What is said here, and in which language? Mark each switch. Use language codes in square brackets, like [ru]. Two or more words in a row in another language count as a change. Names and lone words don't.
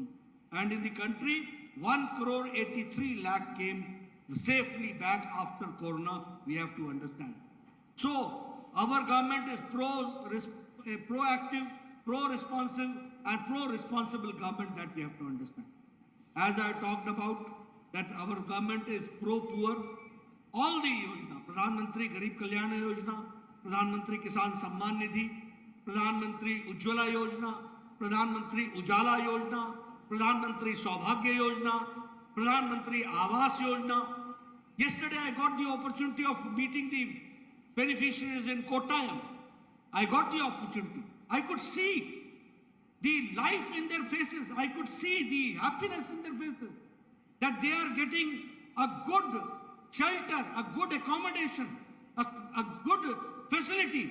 [en] And in the country, 1 crore 83 lakh came safely back after Corona, we have to understand. So, our government is proactive, pro-responsive and pro-responsible government, that we have to understand. As I talked about, that our government is pro-poor, all the Yojana, Pradhan Mantri Garib Kalyana Yojana, Pradhan Mantri Kisan Samman Nidhi, Pradhan Mantri Ujjwala Yojana, Pradhan Mantri Ujala Yojana, Pradhan Mantri Saubhagya Yojana, Pradhan Mantri Awas Yojana. Yesterday I got the opportunity of meeting the beneficiaries in Kottayam. I got the opportunity. I could see the life in their faces. I could see the happiness in their faces, that they are getting a good shelter, a good accommodation, a good facility.